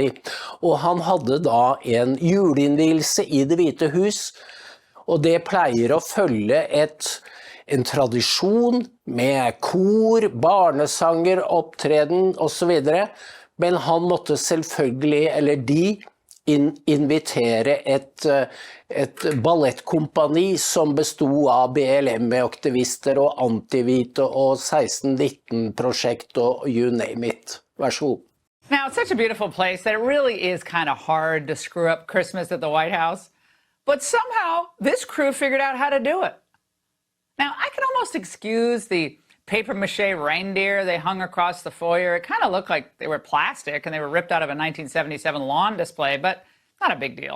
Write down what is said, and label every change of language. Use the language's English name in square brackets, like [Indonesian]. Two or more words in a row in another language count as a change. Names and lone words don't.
[Norwegian] Og han hadde da en juleinnvielse i Det hvite hus, og det pleier å følge en tradisjon med kor, barnesanger, opptreden og så videre. Men han måtte selvfølgelig, eller de, invitere et ballettkompani som bestod av BLM-aktivister og anti-hvite og 1619-prosjekt og [English] you name it. [Norwegian] Vær så god. [English] Now, it's such a beautiful place that it really is kind of hard to screw up Christmas at the White House. But somehow, this crew figured out how to do it. Now, I can almost excuse the paper-mache reindeer they hung across the foyer. It kind of looked like they were plastic and they were ripped out of a 1977 lawn display, but not a big deal.